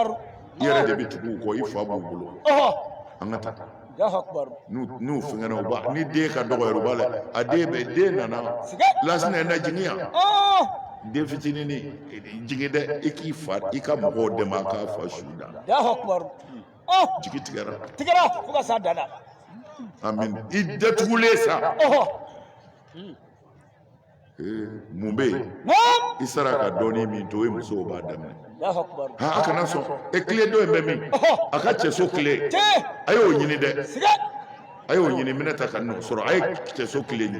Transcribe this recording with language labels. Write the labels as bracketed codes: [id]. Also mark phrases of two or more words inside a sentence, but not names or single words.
[bm] i yɛrɛ de bɛ tugu u kɔ i fa b'u bolo an ka taa [ar] الله أكبر. [bm] n'u fɛngɛna u b'a ni den ka dɔgɔ yɛrɛ u b'a la a den nana lasina na jigin yan den fitinin jigin dɛ i k'i fa i ka mɔgɔw dɛmɛ a k'a fa su da [ar] الله أكبر. [bm] jigi tigɛra fo ka s'a dan na amin i datugulen sa mun bɛ yen i sera ka dɔɔni min to i musow b'a daminɛ a kana sɔn e tile dɔ in bɛ min a ka cɛso tile a y'o ɲini dɛ a y'o ɲini minɛ ta ka n'o sɔrɔ a ye cɛso tile ɲini